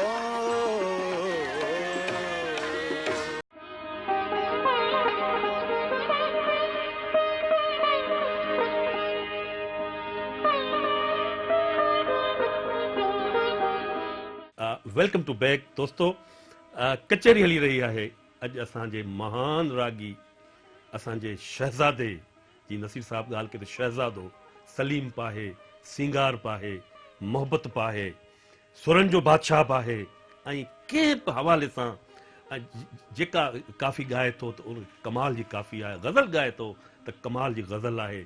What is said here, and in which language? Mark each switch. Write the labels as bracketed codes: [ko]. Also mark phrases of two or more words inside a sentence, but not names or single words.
[en] welcome to back [sd] दोस्तों कचहरी हली रही है अज असांजे महान रागी असांजे शहज़ादे जी नसीर साहब ॻाल्हि कयो त शहज़ादो सलीम पाहे सिंगार पाहे मोहब्बत पाहे सुरन जो बादशाह पाहे ऐं कंहिं बि हवाले सां जेका काफ़ी ॻाए थो त उन कमाल जी काफ़ी आहे ग़ज़ल ॻाए थो त कमाल जी ग़ज़ल आहे